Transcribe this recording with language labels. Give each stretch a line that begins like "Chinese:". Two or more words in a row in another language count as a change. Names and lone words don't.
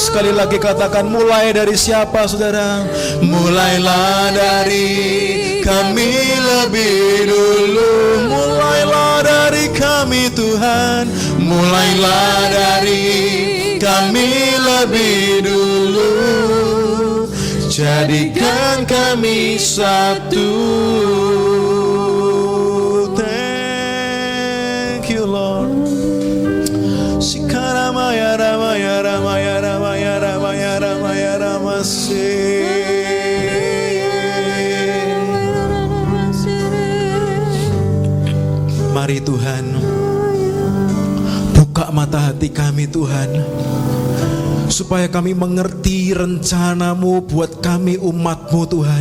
Indonesian: Sekali lagi katakan, mulai dari siapa saudara? Mulailah dari kami lebih dulu. Mulailah dari kami Tuhan. Mulailah dari kami lebih dulu. Jadikan kami satu.
English: Thank you Lord. Sikaramaya ramaya ramaya ramaya ramaya ramaya ramase.
Indonesian: Mari Tuhan, buka mata hati kami Tuhan, supaya kami mengerti rencana-Mu buat kami umat-Mu Tuhan.